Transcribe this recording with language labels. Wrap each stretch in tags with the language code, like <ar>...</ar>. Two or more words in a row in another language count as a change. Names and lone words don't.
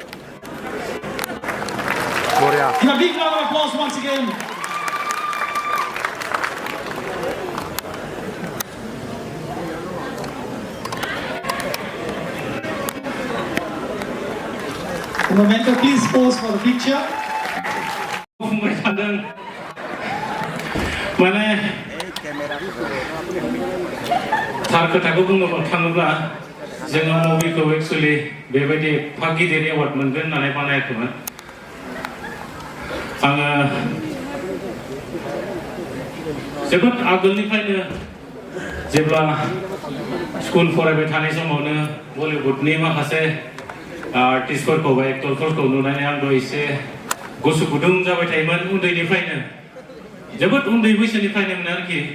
<en>Give a big round of applause once again. A momento, please pause for the picture.</en> <brx>माने थार खोथाखौ बुंनो थाङोब्ला जोङो मुभिखौ एक्चुअली बेबायदि फागिरि एवार्ड मोनगोन होननानै बानायाखैमोन आङो जोबोद आगोलनिफ्रायनो जेब्ला स्कुल फरायबाय थानाय समावनो बलिउडनि माखासे आर्टिस्टफोरखौ बा एक्टरफोरखौ नुनानै आंबो एसे गोसो गुदुं जाबाय थायोमोन उन्दैनिफ्रायनो जोबोद उन्दै बैसोनिफ्रायनो मोन आरोखि</brx>